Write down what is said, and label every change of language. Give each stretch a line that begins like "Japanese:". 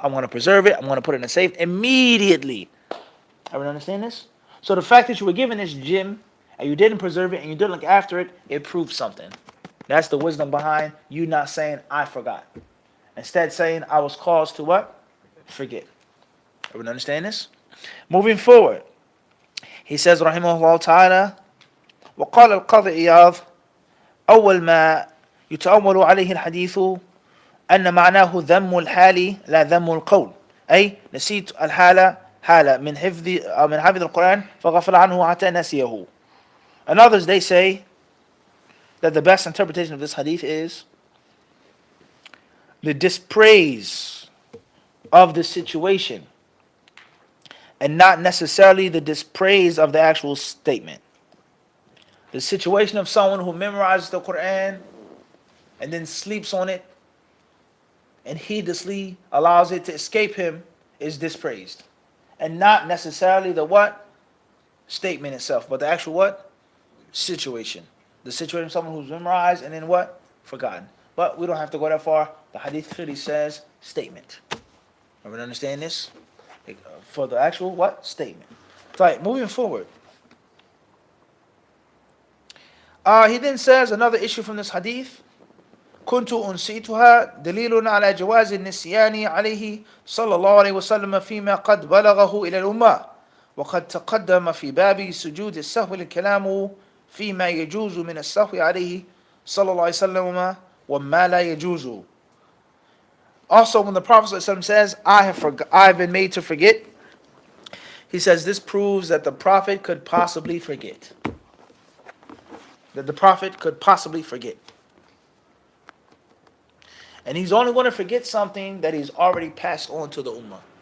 English: I'm going to preserve it. I'm going to put it in a safe immediately. Everyone understand this? So the fact that you were given this gem and you didn't preserve it and you didn't look after it, it proves something. That's the wisdom behind you not saying, I forgot. Instead saying, I was caused to what? Forget. Everyone understand this? Moving forward. He says,
Arabic: rahimahullah ta'ala, وقال القاضي إياض أول ما يتأول عليه الحديث أن معناه ذم الحال لا ذم القول أي نسيت الحالة حالة من حفظ القرآن فغفل عنه حتى نسيه.
English: And others, they say that the best interpretation of this hadith is the dispraise of the situation and not necessarily the dispraise of the actual statement. The situation of someone who memorizes the Quran and then sleeps on it and heedlessly allows it to escape him is dispraised. And not necessarily the what? Statement itself, but the actual what? Situation. The situation of someone who's memorized and then what? Forgotten. But we don't have to go that far. The hadith clearly says statement. Everyone understand this? For the actual what? Statement. Right, moving forward. He then says another issue from this hadith.
Arabic: كنت أنسيتها دليل على جواز النسيان عليه صلى الله عليه وسلم فيما قد بلغه إلى الأمة وقد تقدم في باب سجود السهو الكلام فيما يجوز من السهو عليه صلى الله عليه وسلم وما لا يجوز.
English: Also, when the Prophet ﷺ says, I have been made to forget, he says this proves that the Prophet could possibly forget. That the Prophet could possibly forget. And he's only going to forget something that he's already passed on to the ummah.